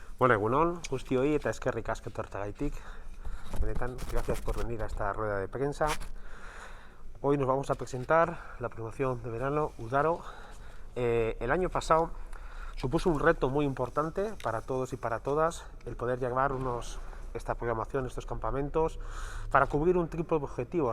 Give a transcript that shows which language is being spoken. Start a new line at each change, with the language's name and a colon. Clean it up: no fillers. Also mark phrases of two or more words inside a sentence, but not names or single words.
Basque: Bueno, egunon, guztioi eta eskerrik asko etortzeagatik. Benetan,
Spanish: gracias por venir a esta rueda de prensa. Hoy nos vamos a presentar la promoción de verano Udaro. El año pasado supuso un reto muy importante para todos y para todas el poder llevar esta programación, estos campamentos, para cubrir un triple objetivo.